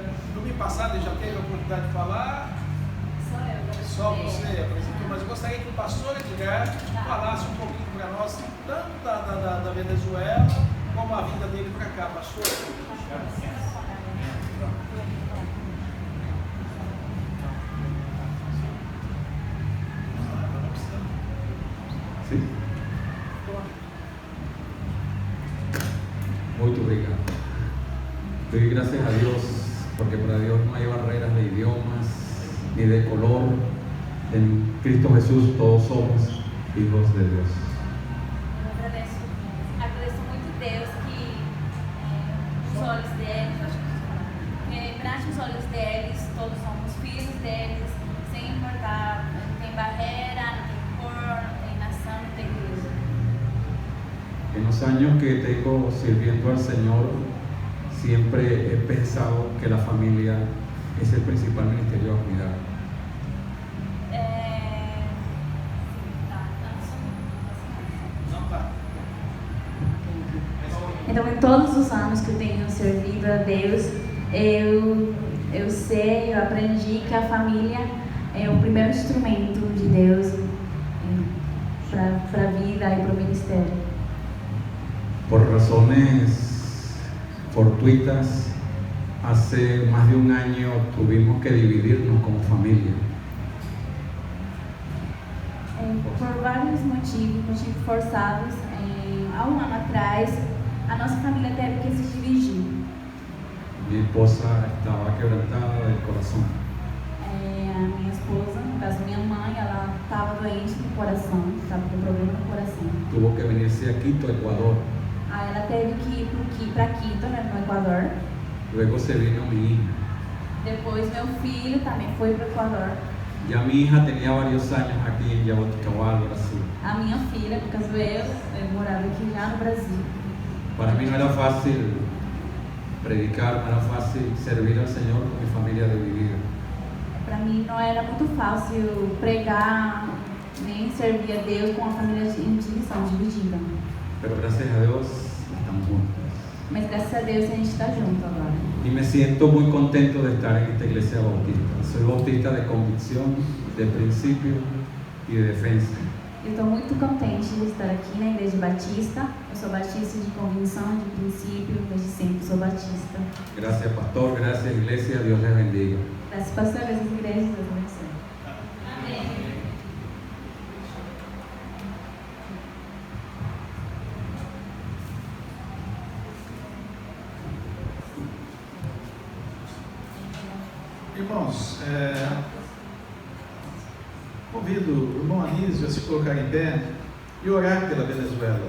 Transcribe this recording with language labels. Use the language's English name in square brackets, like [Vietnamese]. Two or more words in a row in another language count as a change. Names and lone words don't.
[Portuguese] Domingo passado ele já teve a oportunidade de falar. Só você apresentou, mas eu gostaria que o pastor Edgar falasse um pouquinho para nós, tanto da Venezuela, como a vinda dele para cá, pastor. Sim. Muito obrigado. [Spanish] Doy gracias a Dios porque para Dios no hay barreras de idiomas ni de color. En Cristo Jesús todos somos hijos de Dios. [Portuguese] Eu agradeço muito a Deus que os olhos deles, perante os olhos deles, todos somos filhos deles, sem importar, não tem barreira, não tem cor, não tem nação, não tem igreja. [Spanish] En los años que tengo sirviendo al Señor, siempre he pensado que la familia es el principal ministerio a cuidar. [Portuguese] Então, em todos os anos que eu tenho servido a Deus, eu aprendi que a família é o primeiro instrumento de Deus para a vida e para o ministério. [Spanish] Por razones fortuitas, hace más de un año tuvimos que dividirnos como familia. [Portuguese] Por vários motivos forçados, há um ano atrás, a nossa família teve que se dividir. [Spanish] Mi esposa estaba quebrantada del corazón. [Portuguese] A minha esposa, no caso minha mãe, ela estava doente do coração, estava com problema no coração. [Spanish] Tuvo que venirse a Quito, Ecuador. [Portuguese] Aí ela teve que ir para Quito, né, no Equador. [Spanish] Luego se vino mi hija. [Portuguese] Depois meu filho também foi para o Equador. [Spanish] Ya mi hija tenía varios años aquí en Jaboticabal, Brasil. [Portuguese] A minha filha, por causa eu morava aqui já no Brasil. [Spanish] Para mí no era fácil predicar, no era fácil servir al Señor con mi familia dividida. [Portuguese] Para mim não era muito fácil pregar, nem servir a Deus com a família em divisão, dividida. [Spanish] Pero gracias a Dios estamos juntos. [Portuguese] Mas graças a Deus a gente está junto agora. [Spanish] Y me siento muy contento de estar en esta iglesia bautista. Soy bautista de convicción, de principio y de defensa. [Portuguese] Eu estou muito contente de estar aqui na Igreja Batista. Eu sou batista de convicção, de princípio, desde sempre sou batista. [Spanish] Gracias, pastor. Gracias, iglesia. Dios les bendiga. [Portuguese] Graças pastor, graças igrejas, Deus abençoe. Amém. Irmãos, convido o irmão Anísio a se colocar em pé e orar pela Venezuela.